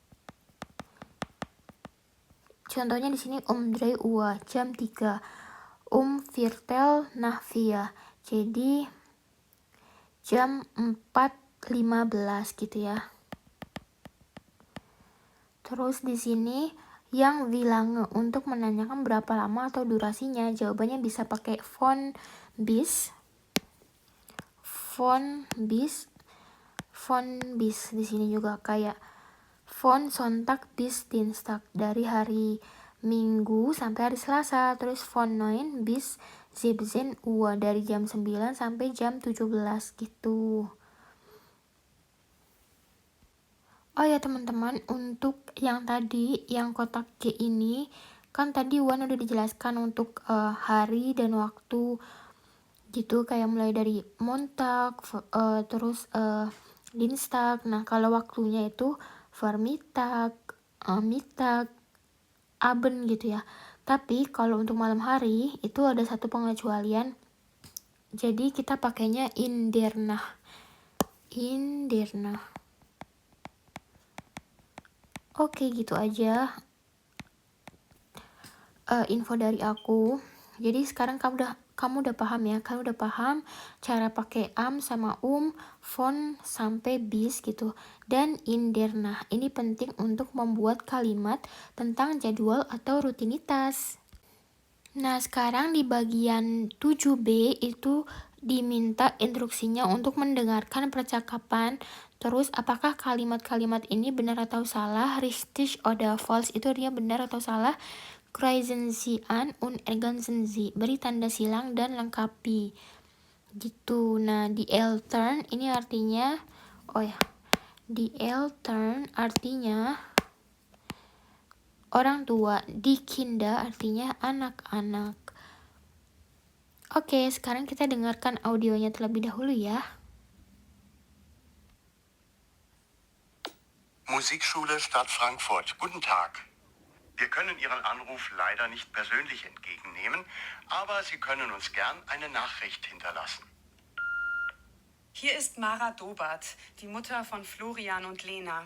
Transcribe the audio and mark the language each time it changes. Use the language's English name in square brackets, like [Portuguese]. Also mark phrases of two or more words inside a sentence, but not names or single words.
[Indonesian] Contohnya di sini 3 Uhr, jam 3. [German] Viertel Nahvia. [Indonesian] Jadi jam 4:15 gitu ya. Terus di sini yang [German] wie lange [Indonesian] untuk menanyakan berapa lama atau durasinya. Jawabannya bisa pakai [German] von bis [Indonesian] di sini juga kayak [German] von Sonntag bis Dienstag, [Indonesian] dari hari Minggu sampai hari Selasa. [German] Terus von 9 bis 17 Uhr, [Indonesian] dari jam 9 sampai jam 17 gitu. Oh ya teman-teman, untuk yang tadi yang kotak G ini kan tadi Wan udah dijelaskan untuk hari dan waktu gitu, kayak mulai dari Montag, terus Dienstag. Nah, kalau waktunya itu [German] Vormittag, Mittag, Abend [Indonesian] gitu ya. Tapi kalau untuk malam hari itu ada satu pengecualian. Jadi kita pakainya [German] in der Nacht. [Indonesian] Oke, gitu aja info dari aku. Jadi sekarang kamu udah paham ya, kamu udah paham cara pakai am sama von sampai bis gitu, dan [German] in der Nacht. [Indonesian] Ini penting untuk membuat kalimat tentang jadwal atau rutinitas. Nah, sekarang di bagian 7B itu diminta instruksinya untuk mendengarkan percakapan. Terus apakah kalimat-kalimat ini benar atau salah, [German] richtig oder falsch [Indonesian] itu artinya benar atau salah, [German] kreuzen Sie an und ergänzen Sie, [Indonesian] beri tanda silang dan lengkapi gitu. Nah, di Eltern ini artinya di Eltern artinya orang tua, di Kinder artinya anak-anak. Oke, sekarang kita dengarkan audionya terlebih dahulu ya. [German] Musikschule Stadt Frankfurt. Guten Tag. Wir können Ihren Anruf leider nicht persönlich entgegennehmen, aber Sie können uns gern eine Nachricht hinterlassen. Hier ist Mara Dobert, die Mutter von Florian und Lena.